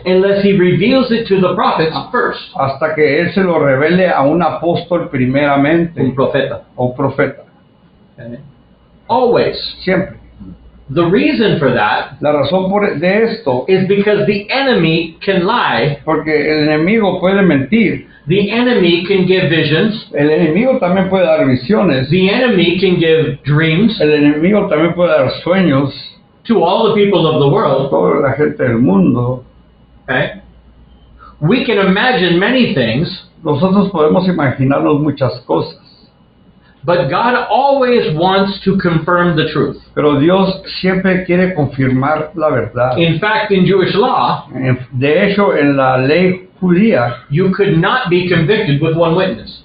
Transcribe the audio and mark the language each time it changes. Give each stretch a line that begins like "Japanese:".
English: unless he reveals it to the prophets first.
Spanish: hasta que Él se lo revele a un apóstol primeramente Un profeta. o profeta.
English: Always.
Spanish: Siempre.
English: The reason for that
Spanish: La razón de esto
English: is because the enemy can lie,
Spanish: porque el enemigo puede mentir.
English: the enemy can give visions,
Spanish: El enemigo también puede dar visiones.
English: the enemy can give dreams
Spanish: El enemigo también puede dar sueños
English: to all the people of the
Spanish: a
English: world.
Spanish: toda la gente del mundo.
English: Okay? We can imagine many things,
Spanish: Nosotros podemos imaginarnos muchas cosas,
English: but God always wants to confirm the truth.
Spanish: pero Dios siempre quiere confirmar la verdad.
English: In fact, in Jewish law,
Spanish: De hecho, en la ley judía
English: you could not be convicted with one witness.